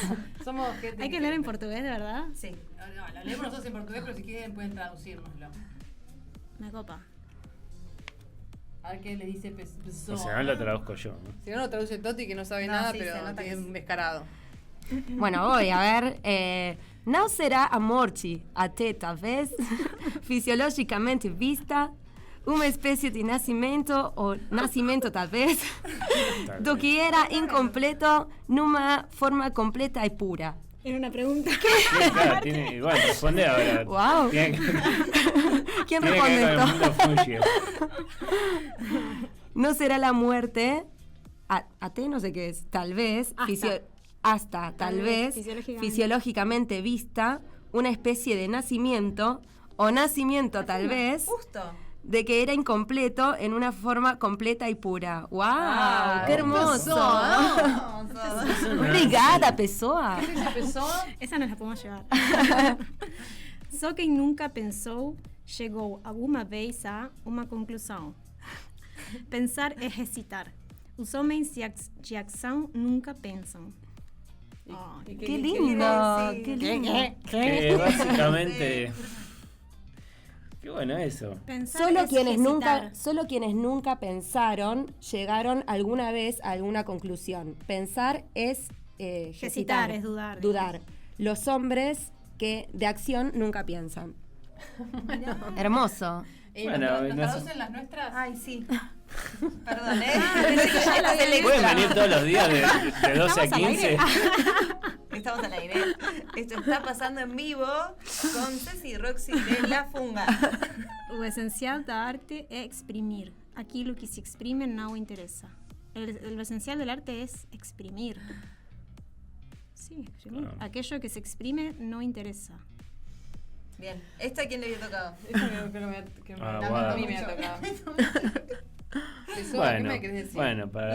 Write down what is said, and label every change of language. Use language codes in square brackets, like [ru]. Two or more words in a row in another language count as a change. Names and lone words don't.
[es] Somos gente Hay que leer en portugués, ¿de verdad? Sí. No, lo leemos nosotros en portugués, pero si quieren pueden traducírnoslo. Me copa. A ver qué le dice Pessoa. O sea, no lo traduzco yo, ¿no? Si no lo traduce Toti, que no sabe No, nada, sí, se pero nota que que es sí. un descarado. Bueno, voy a ver. [pt] Não será a morte, até talvez, fisiologicamente vista, uma espécie de nascimento, ou nascimento talvez, do que era incompleto numa forma completa e pura. [es] Era una pregunta. Sí, claro, bueno, responde ahora. Wow. Tiene que, ¿Quién tiene que responde ver con el esto? mundo Fuji. No será la muerte, até no sé qué es, tal vez, Hasta. tal vez, fisiológicamente vista, una especie de nacimiento, o nacimiento tal vez, Justo. de que era incompleto en una forma completa y pura. ¡Wow! Ah, ¡Qué hermoso! [pt] Obrigada, Pessoa. [es] ¿Qué dice Pessoa? Esa nos la podemos llevar. [pt] Só quem nunca pensou chegou alguma vez a uma conclusão. Pensar é recitar. Os homens de ação nunca pensam. [es] Oh, ¡Qué lindo! ¡Qué lindo! Que básicamente. Qué bueno eso. pensar Solo es quienes nunca pensaron llegaron alguna vez a alguna conclusión. Pensar es Hesitar, es dudar. Dudar. Los hombres que de acción nunca piensan. Hermoso. Bueno, ¿nos no sé. traducen las nuestras? Ay, sí. Perdón, pensé que ya la había leído. ¿Pueden venir todos los días de 12 a ¿Estamos al 15? Estamos al aire. Esto está pasando en vivo con Ceci y Roxy de La Funga. [pt] O essencial da arte é exprimir. Aquilo que se exprime não interessa. [es] Lo esencial del arte es exprimir. Sí, exprimir. Ah. Aquello que se exprime no interesa. Bien. ¿Esta a quién le había tocado? Esta creo que me Ah, a guau. mí me ha tocado. Pessoa, ¿qué Bueno, me querés decir? bueno, para la